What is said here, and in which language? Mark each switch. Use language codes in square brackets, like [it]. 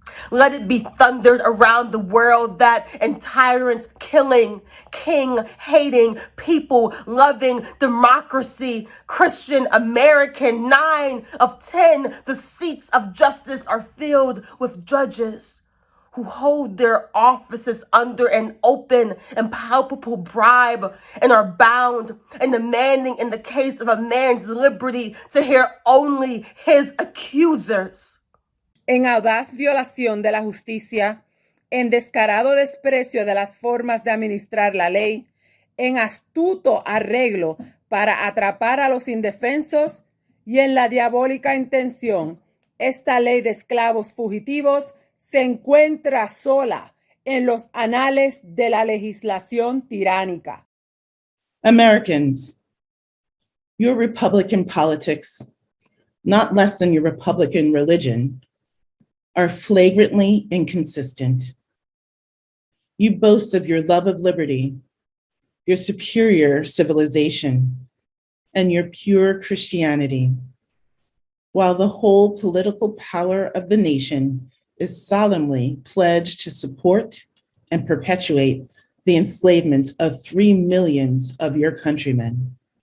[en] Let it be thundered around the world that in tyrants killing, king-hating, people-loving democracy, Christian American, 9 of 10, the seats of justice are filled with judges who hold their offices under an open and palpable bribe and are bound and demanding in the case of a man's liberty to hear only his accusers. [es] En audaz violación de la justicia, en descarado desprecio de las formas de administrar la ley, en astuto arreglo para atrapar a los indefensos y en la diabólica intención, esta ley de esclavos fugitivos se encuentra sola en los anales de la legislación tiránica. [en] Americans, your Republican politics, not less than your Republican religion, are flagrantly inconsistent. You boast of your love of liberty, your superior civilization, and your pure Christianity, while the whole political power of the nation is solemnly pledged to support and perpetuate the enslavement of 3 million of your countrymen.